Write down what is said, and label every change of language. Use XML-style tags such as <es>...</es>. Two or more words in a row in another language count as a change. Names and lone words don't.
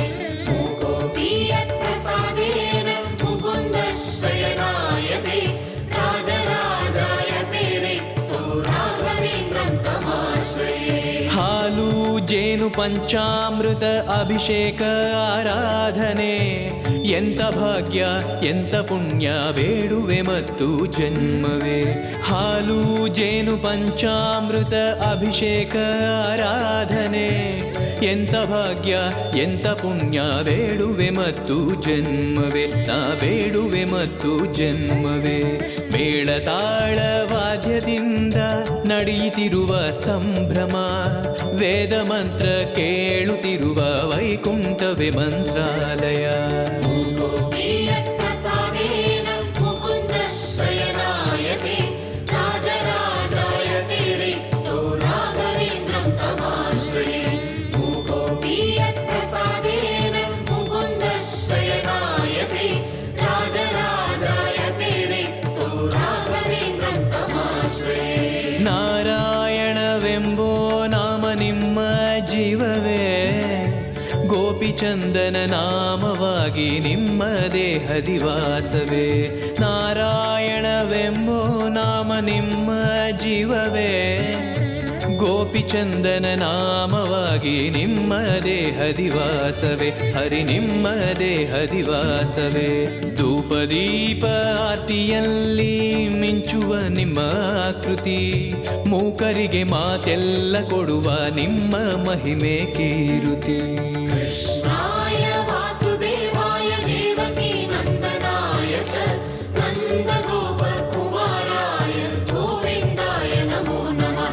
<sa>मूकोऽपि यत्प्रसादेन मुकुन्दः शयनायते राजराजायते रिक्तो राघवेन्द्रं तमाश्रये.</sa> <kn>ಹಾಲು ಜೇನು ಪಂಚಾಮೃತ ಅಭಿಷೇಕ ಆರಾಧನೆ ಎಂತ ಭಾಗ್ಯ ಎಂತ ಪುಣ್ಯ ಬೇಡುವೆ ಮತ್ತು ಜನ್ಮವೇ. ಹಾಲು ಜೇನು ಪಂಚಾಮೃತ ಅಭಿಷೇಕ ಆರಾಧನೆ ಎಂತ ಭಾಗ್ಯ ಎಂತ ಪುಣ್ಯ ಬೇಡುವೆ ಮತ್ತು ಜನ್ಮವೇ. ನಾ ಬೇಡುವೆ ಮತ್ತು ಜನ್ಮವೇ. ಮೇಳ ತಾಳ ವಾದ್ಯದಿಂದ ನಡೆಯುತ್ತಿರುವ ಸಂಭ್ರಮ, ವೇದ ಮಂತ್ರ ಕೇಳುತ್ತಿರುವ ವೈಕುಂಠವೇ ಮಂತ್ರಾಲಯ.</kn> <sa>प्रसादेन मुकुन्दः शयनायते राजराजायते रिक्तो राघवेन्द्रं तमाश्रये. मूकोऽपि यत्प्रसादेन मुकुन्दः शयनायते राजराजायते रिक्तो राघवेन्द्रं तमाश्रये.</sa> <kn>ನಾರಾಯಣವೆಂಬೋ ನಾಮ ನಿಮ್ಮ ಜೀವವೇ, ಗೋಪಿಚಂದನ ನಾಮವಾಗಿ ನಿಮ್ಮ ದೇಹದಿವಾಸವೇ. ನಾರಾಯಣವೆಂಬೋ ನಾಮ ನಿಮ್ಮ ಜೀವವೇ, ಗೋಪಿಚಂದನ ನಾಮವಾಗಿ ನಿಮ್ಮ ದೇಹದಿವಾಸವೇ. ಹರಿ ನಿಮ್ಮ ದೇಹದಿವಾಸವೇ. ಧೂಪದೀಪ ಆರ್ತಿಯಲ್ಲಿ ಮಿಂಚುವ ನಿಮ್ಮ ಆಕೃತಿ, ಮೂಕರಿಗೆ ಮಾತೆಲ್ಲ ಕೊಡುವ ನಿಮ್ಮ ಮಹಿಮೆ ಕೀರುತಿ.</kn> <sa>कृष्णाय वासुदेवाय देवकी नन्दनाय च नन्दगोपकुमाराय गोविन्दाय नमो नमः.</sa>